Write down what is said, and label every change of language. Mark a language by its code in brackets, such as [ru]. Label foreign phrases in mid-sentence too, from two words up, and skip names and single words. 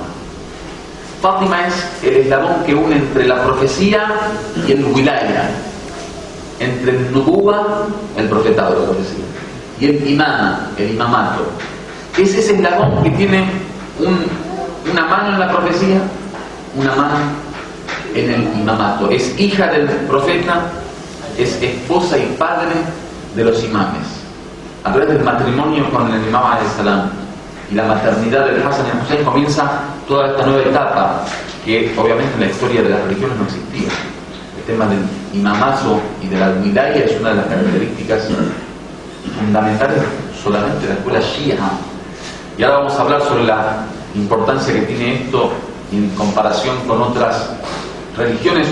[es] Fátima es el eslabón que une entre la profecía y el wilaya, entre el nubuwa, el profetado de la profecía, y el imama, el imamato. Es ese eslabón que tiene una mano en la profecía, una mano en el imamato. Es hija del profeta, es esposa y padre de los imames. A través del matrimonio con el imam [ar] عليه السلام [es] y la maternidad del Hasan y el Hussein comienza toda esta nueva etapa que obviamente en la historia de las religiones no existía. El tema del imamazo y de la wilaya es una de las características fundamentales solamente de la escuela shia. Y ahora vamos a hablar sobre la importancia que tiene esto en comparación con otras religiones.